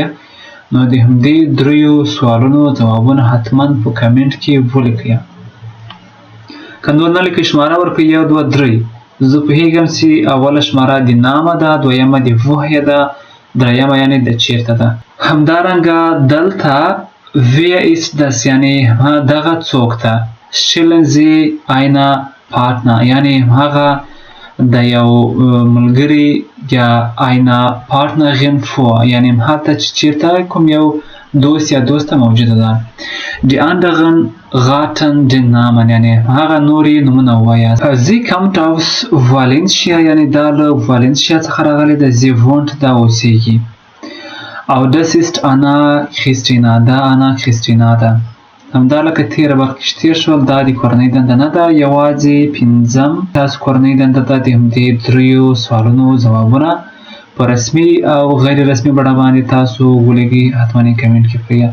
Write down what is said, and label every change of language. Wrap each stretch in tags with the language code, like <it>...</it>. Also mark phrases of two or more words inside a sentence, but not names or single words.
<ps>نو د همدې دریو سوالونو ځوابونه حتما په کمنټ کې ولیکئ. که نور نه لیکئ شماره ورکړئ 1 2 3. زه پوهېږم چې اوله شماره د نامه ده، دویمه د woher ده، دریمه یعنی د چیرته ده. همدارنګه دلته</ps> <de>wer ist das</de> <ps>یعنی دغه څوک ده.</ps> <de>stellen Sie eine Partner</de> <ps>یعنی هغه د یو ملګري یا</ps> <de>eine Partnerin vor</de> <ps>یعنی هلته چې چیرته کوم یو دوست یا دوسته موجوده ده.</ps> <de>die anderen raten den Namen</de> <ps>یعنی هغه نورې نومونه ووایاست.</ps> <de>sie kommt aus Valencia</de> <ps>یعنی دا له والنسیا څخه راغلی ده.</ps> <de>sie wohnt</de> <ps>دا اوسیږي. او</ps> <de>das ist Anna Christina</de> <ps>دا انا کریستینا ده. همدا لکه تیره وخت کې تیر شول، دا د کورنۍ دنده نه ده، یوازې 5م تاسو کورنۍ دنده ده د همدې دریو سوالونو ځوابونه په رسمي او غیر رسمي بڼه باندې تاسو ولیکئ، حتما یې کمنټ کې کړئ.</ps>